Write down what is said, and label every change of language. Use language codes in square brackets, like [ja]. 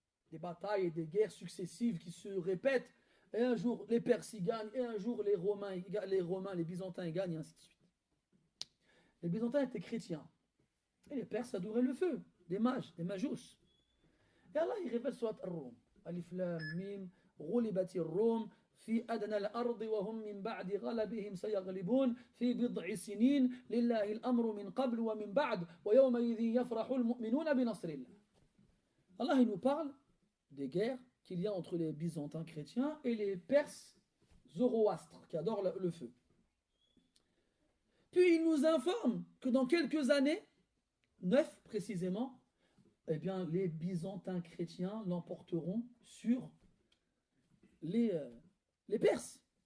[fr] Des batailles et des guerres successives qui se répètent, et un jour les Perses y gagnent, et un jour les Byzantins y gagnent, et ainsi de suite. Les Byzantins étaient chrétiens. Et les Perses adoraient le feu, des mages, des majus. Et Allah il révèle Surat Ar-Rum. [ar] Alif Lam Mim, Ghulibati Ar-Rum, في أدنى الأرض وهم من بعد غلبهم سيغلبون في بضع سنين لله الأمر من قبل ومن بعد ويومئذ يفرح المؤمنون بنصر الله. [fr] Allah il nous parle des guerres qu'il y a entre les Byzantins chrétiens et les Perses zoroastres qui adorent le feu. Puis il nous informe que dans quelques années, 9 précisément, eh bien, les Byzantins chrétiens l'emporteront sur les Perses.